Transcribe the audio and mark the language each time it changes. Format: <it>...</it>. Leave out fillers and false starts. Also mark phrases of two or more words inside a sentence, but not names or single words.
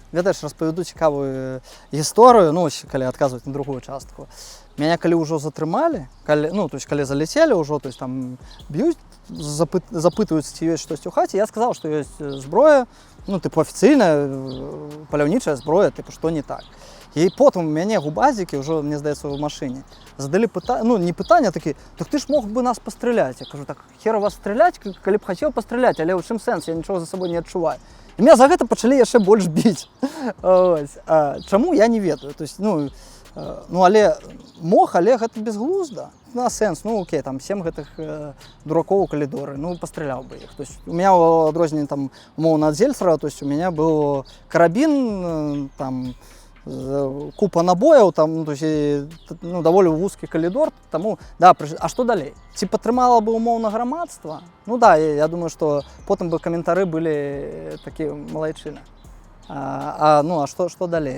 <be>Ведаеш, распавяду цікавую гісторыю, ну калі адказваць на другую частку. Мяне калі ўжо затрымалі, калі заляцелі ўжо,</be> <ru>то есть</ru> <be>там б'юць, запытваюцца, ці ёсць штосьці ў хаце, я сказаў, што ёсць зброя, афіцыйная паляўнічая зброя, што не так.</be> <uk>І потім у мене губазики, вже, мені здається, в машині, задали питання, ну не питання такі, так ти ж мог би нас постріляти. Я кажу, так хер вас стріляти, коли б хотів постріляти, але в чим сенс, я нічого за собою не відчуваю. І мене за це почали</uk> <be>яшчэ больш біць.</be> <uk>Ось.</uk> <be>Чаму, я не ведаю. Тобто, але мог, але гэта безглузда. На сенс, ну окей, там 7 гэтых дуракоў у калідоры, ну пастраляў бы іх.</be> <ru>То есть у меня</ru> <be>в адрозненне там умоўна ад Зельцера,</be> <ru>то есть у меня был</ru> <be>карабін, там купа набояў, там, ну,</be> <ru>то есть,</ru> <be>ну, даволі вузкі калідор, таму, да, а што далей? Ці падтрымала бы умоўна грамадства? Ну да, я думаю, што потым бы каментары былі такі малайчыны. Ну, а што далей?</be>